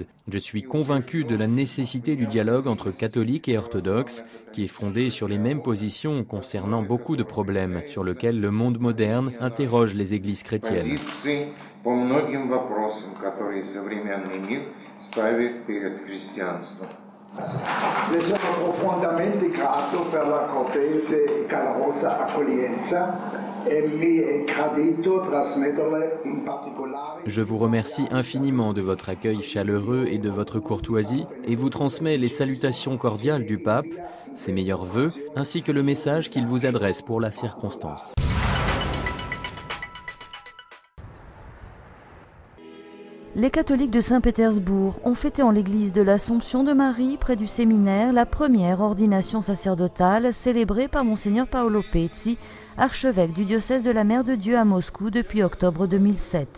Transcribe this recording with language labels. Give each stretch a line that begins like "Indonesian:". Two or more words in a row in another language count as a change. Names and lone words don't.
French: Je suis convaincu de la nécessité du dialogue entre catholiques et orthodoxes, qui est fondé sur les mêmes positions concernant beaucoup de problèmes sur lesquels le monde moderne interroge les églises chrétiennes.
Italian: Le sono profondamente grato per la cortese e calorosa accoglienza e mi è gradito trasmetterle in particolare.
French: Je vous remercie infiniment de votre accueil chaleureux et de votre courtoisie et vous transmets les salutations cordiales du pape, ses meilleurs vœux, ainsi que le message qu'il vous adresse pour la circonstance. Les catholiques de Saint-Pétersbourg ont fêté en l'église de l'Assomption de Marie, près du séminaire, la première ordination sacerdotale célébrée par Monseigneur Paolo Pezzi, archevêque du diocèse de la Mère de Dieu à Moscou depuis octobre 2007.